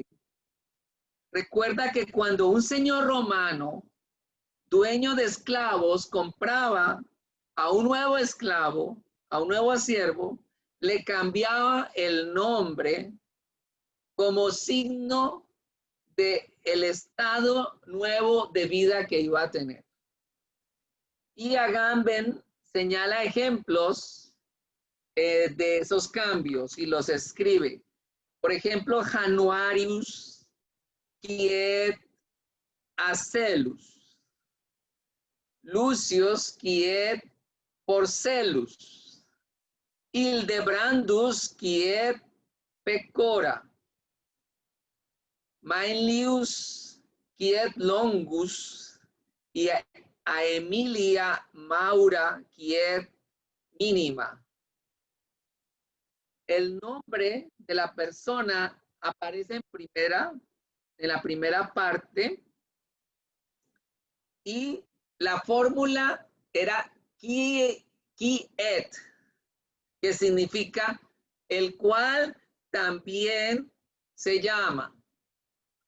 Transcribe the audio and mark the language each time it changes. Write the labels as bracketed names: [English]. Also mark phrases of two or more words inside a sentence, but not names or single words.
[Spanish] Recuerda que cuando un señor romano, dueño de esclavos, compraba a un nuevo esclavo, a un nuevo siervo, le cambiaba el nombre como signo de el estado nuevo de vida que iba a tener. Y Agamben señala ejemplos de esos cambios y los escribe. Por ejemplo, Januarius quiet Acelus, Lucius quiet Porcelus, Hildebrandus quiet Pecora, Maelius quiet Longus y a Emilia Maura quiet Mínima. El nombre de la persona aparece en la primera parte y la fórmula era quiet, que significa el cual también se llama.